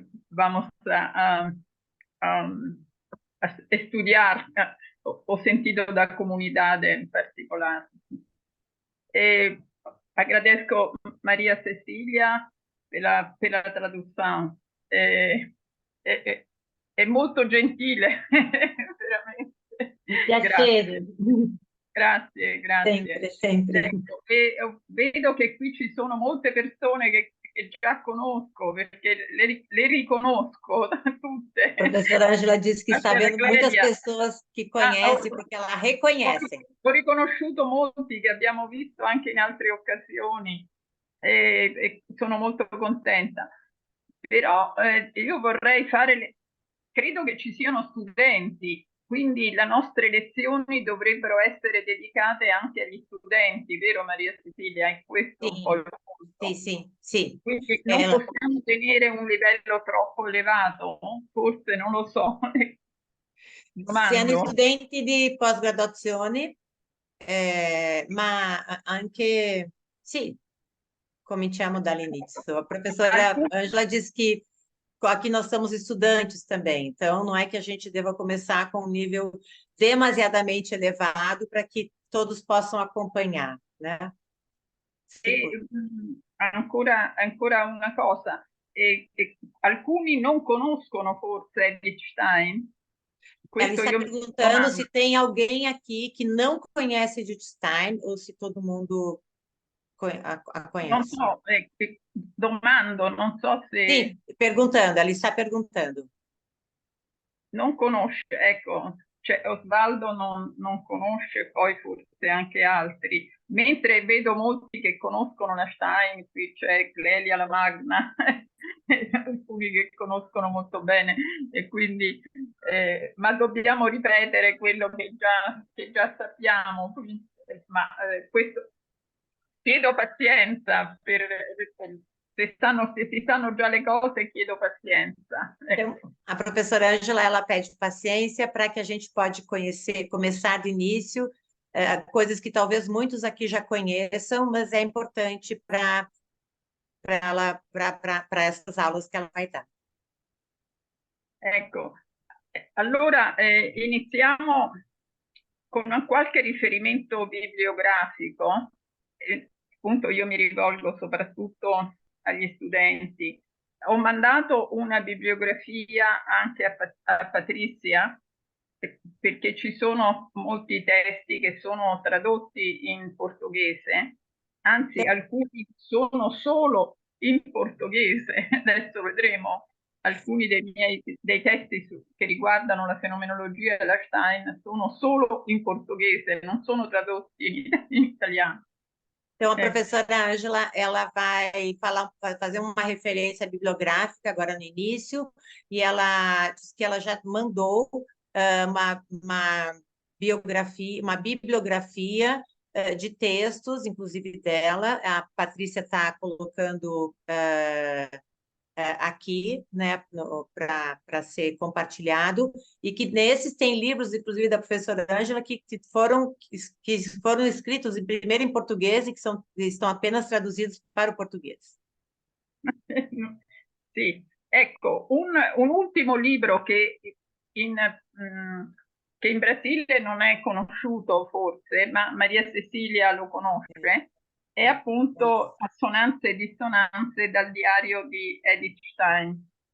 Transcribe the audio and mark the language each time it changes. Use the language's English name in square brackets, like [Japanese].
[Portuguese] Vamos a estudar o sentido da comunidade em particular. Agradeço Maria Cecília pela tradução. [Italian] È molto gentile, veramente. Piacere. Grazie. Sempre, sempre. Ecco, e vedo che qui ci sono molte persone che già conosco, perché le riconosco tutte. [Portuguese] A professora Ângela disse que está vendo muitas Clélia. pessoas que conhecem, porque ela reconhece. [Italian] Ho riconosciuto molti che abbiamo visto anche in altre occasioni e sono molto contenta. Però io vorrei fare, credo che ci siano studenti, quindi le nostre lezioni dovrebbero essere dedicate anche agli studenti, vero Maria Cecilia? È questo un po' il punto. Sì. Quindi non possiamo tenere un livello troppo elevato, forse non lo so. Siano Domando. studenti di pós-graduazione, ma anche, sì, cominciamo dall'inizio. [Portuguese] A professora Ângela disse que aqui nós somos estudantes também, então não é que a gente deva começar com um nível demasiadamente elevado para que todos possam acompanhar, né? [Italian] E ancora una cosa, alcuni non conoscono forse Wittgenstein. [Portuguese] Ela está perguntando se tem alguém aqui que não conhece Wittgenstein ou se todo mundo a conhece. [Italian] Non so, domando, non so se... [Portuguese] Sim, perguntando, ela está perguntando. [Italian] Non conosce, ecco, cioè Osvaldo non conosce, poi forse anche altri, mentre vedo molti che conoscono la Stein, qui c'è Clelia la Magna, alcuni che conoscono molto bene, e quindi, ma dobbiamo ripetere quello che già sappiamo, quindi, ma questo chiedo pazienza se si sanno già le cose, chiedo pazienza. [Portuguese] Então, a professora Ângela, ela pede paciência para que a gente pode começar do início, coisas que talvez muitos aqui já conheçam, mas é importante para essas aulas que ela vai dar. [Italian] Ecco, allora iniziamo con qualche riferimento bibliografico. Appunto io mi rivolgo soprattutto agli studenti. Ho mandato una bibliografia anche a Patrizia, perché ci sono molti testi che sono tradotti in portoghese, anzi alcuni sono solo in portoghese, adesso vedremo. Alcuni dei testi che riguardano la fenomenologia della Stein sono solo in portoghese, non sono tradotti in italiano. [Portuguese] Então, a professora Ângela, ela vai fazer uma referência bibliográfica agora no início, e ela diz que ela já mandou uma bibliografia de textos, inclusive dela. A Patrícia está colocando aqui, né, para ser compartilhado, e que nesses tem livros, inclusive da professora Ângela, que foram escritos primeiro em português e que estão apenas traduzidos para o português. [Italian] Sì, ecco, un ultimo libro che in Brasile non è conosciuto forse, ma Maria Cecilia lo conosce, è appunto Assonanze e Dissonanze dal diario di Edith Stein.